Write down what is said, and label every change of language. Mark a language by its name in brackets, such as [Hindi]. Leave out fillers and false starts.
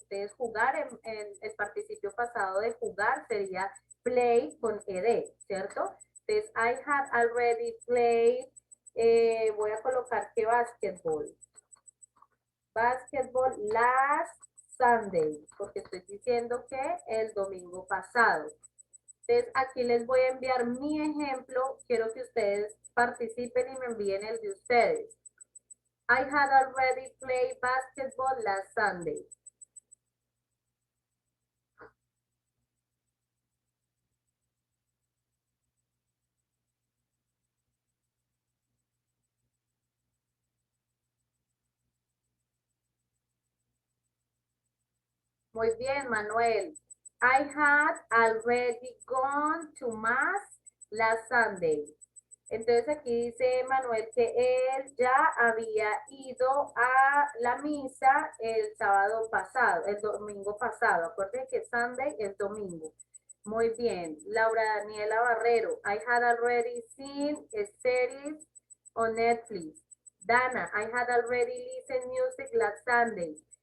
[Spanish] Entonces jugar en el participio pasado de jugar sería play con ed, ¿cierto? Entonces [English] I had already played, [Spanish] voy a colocar que basketball. [English] Basketball last Sunday, [Spanish] porque estoy diciendo que el domingo pasado. Entonces, aquí les voy a enviar mi ejemplo. Quiero que ustedes participen y me envíen el de ustedes. [English] I had already played basketball last Sunday. [Spanish] Muy bien, Manuel. [English] I had already gone to mass last Sunday. [Spanish] Entonces aquí dice Manuel que él ya había ido a la misa el sábado pasado, el domingo pasado. Acuérdense que Sunday es domingo. Muy bien. Laura Daniela Barrero. [English] I had already seen a series on Netflix. Dana, I had already listened music last Sunday.